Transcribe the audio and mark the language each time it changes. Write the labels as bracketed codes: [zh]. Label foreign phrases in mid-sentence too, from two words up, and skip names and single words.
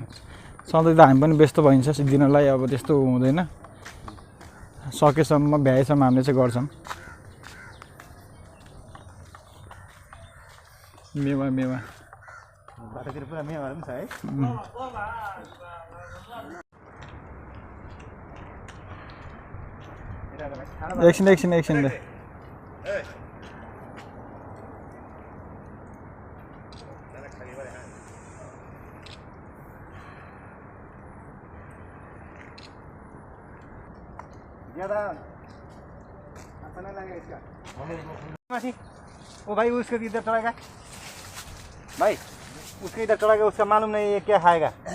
[ne] सधैँ त हामी पनि व्यस्त भइन्छ दिनलाई अब त्यस्तो हुँदैन सकेसम्म भ्याएसम्म हामीले चाहिँ गर्छौँ मेवा मेवा बाटोतिर पुरा मेवाहरू पनि छ है एकछिन एकछिन एकछिन ल [hi] ज्यादा अच्छा नहीं लगेगा इसका मासी वो भाई उसको इधर चढ़ाएगा भाई उसको इधर चढ़ाएगा उसका मालूम नहीं ये क्या खाएगा